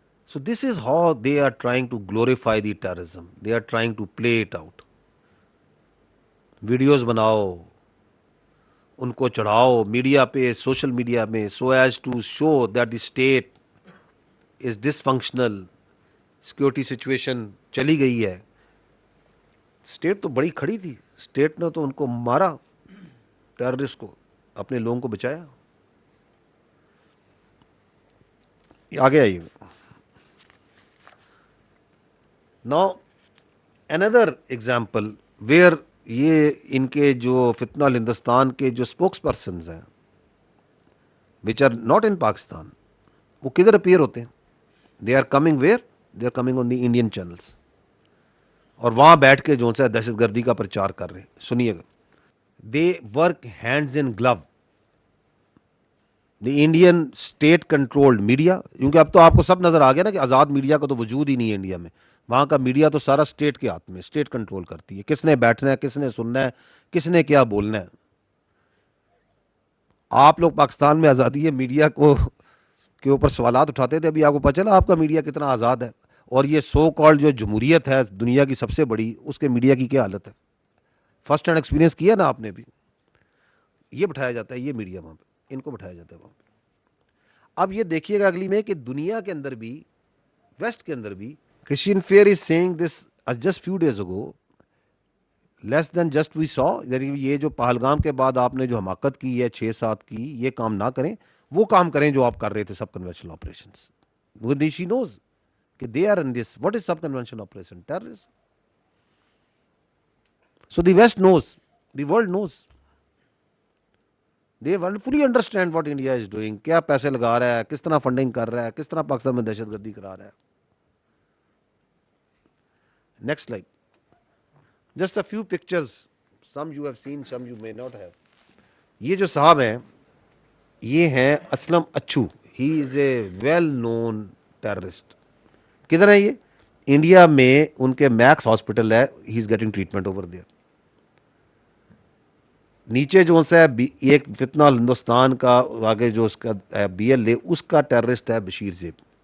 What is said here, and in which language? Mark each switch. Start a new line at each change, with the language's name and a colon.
English: So this is how they are trying to glorify the terrorism. They are trying to play it out.
Urdu: Videos بناؤ, ان کو چڑھاؤ media پہ, social media میں,
English: so as to show that the state is dysfunctional.
Urdu: Security situation چلی گئی ہے. State تو بڑی کھڑی تھی, اسٹیٹ نے تو ان کو مارا, ٹیررسٹ کو, اپنے لوگوں کو بچایا. آگے آئیے.
English: Now another example where
Urdu: یہ ان کے جو فتنہ الہندوستان کے جو اسپوکس پرسنز ہیں
English: which are not in
Urdu: Pakistan, وہ کدھر اپیئر ہوتے ہیں؟
English: they are coming where? they are coming on the Indian channels,
Urdu: اور وہاں بیٹھ کے جو ہے دہشت گردی کا پرچار کر رہے ہیں. سنیے گا.
English: they work hands in glove. the Indian state controlled media,
Urdu: کیونکہ اب تو آپ کو سب نظر آ گیا نا کہ آزاد میڈیا کا تو وجود ہی نہیں ہے انڈیا میں. وہاں کا میڈیا تو سارا اسٹیٹ کے ہاتھ میں, اسٹیٹ کنٹرول کرتی ہے کس نے بیٹھنا ہے, کس نے سننا ہے, کس نے کیا بولنا ہے. آپ لوگ پاکستان میں آزادی ہے میڈیا کو کے اوپر سوالات اٹھاتے تھے, ابھی آپ کو پتہ چلا آپ کا میڈیا کتنا آزاد ہے. اور یہ سو کالڈ جو جمہوریت ہے دنیا کی سب سے بڑی, اس کے میڈیا کی کیا حالت ہے. فرسٹ ہینڈ ایکسپیرینس کیا نا آپ نے بھی. یہ بٹھایا جاتا ہے, یہ میڈیا وہاں پہ, ان کو بٹھایا جاتا ہے وہاں پہ. اب یہ دیکھیے گا اگلی میں کہ دنیا کے اندر بھی, ویسٹ کے اندر بھی,
English: Christian Fair is saying this just few days ago, less than just we saw,
Urdu: یہ جو پہلگام کے بعد آپ نے جو حماقت کی ہے 6-7 کی, یہ کام نہ کریں, وہ کام کریں جو آپ کر رہے تھے سب کنونشنل آپریشنز.
English: she knows کہ they are in this. What is sub conventional operation? Terrorism. So the West knows, the world knows. They fully understand what India is doing.
Urdu: کیا پیسے لگا رہا ہے, کس طرح فنڈنگ کر رہا ہے, کس طرح پاکستان میں دہشت گردی کرا رہا ہے.
English: Next slide. Just a few pictures. Some you have seen, some you may not have.
Urdu: یہ جو صاحب ہیں, یہ ہیں اسلم اچھو.
English: He is a well known terrorist.
Urdu: کدھر ہے یہ؟ انڈیا میں ان کے میکس ہاسپٹل ہے,
English: He is getting treatment over there.
Urdu: نیچے جو سا ہے ایک فتنہ ہندوستان کا آگے جو اس کا بی ایل اے, اس کا ٹیررسٹ ہے بشیر زیب.